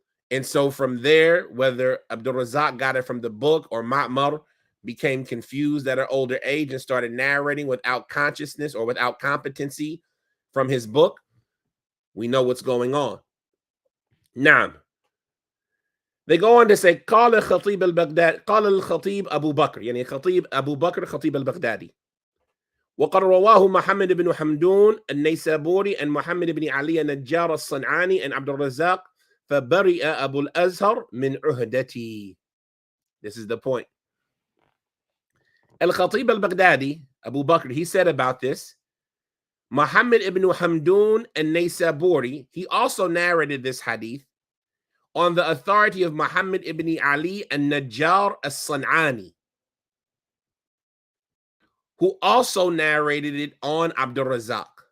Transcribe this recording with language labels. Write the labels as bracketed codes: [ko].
[en] And so from there, whether Abdul Razak got it from the book or Ma'mar became confused at an older age and started narrating without consciousness or without competency from his book, we know what's going on. [ar] Naam. [en] They go on to say, [ar] قال الخطيب البغدادي قال الخطيب أبو بكر يعني خطيب أبو بكر خطيب البغدادي وقد رواه محمد بن حمدون النيسابوري and محمد بن علي النجار الصنعاني and عبد الرزاق فبرئ أبو الأزهر من عهدتي. [en] This is the point. Al-Khatib al-Baghdadi, Abu Bakr, he said about this, Muhammad ibn Hamdun and Naysaburi, he also narrated this hadith on the authority of Muhammad ibn Ali and Najjar as-San'ani, who also narrated it on Abdul Razak.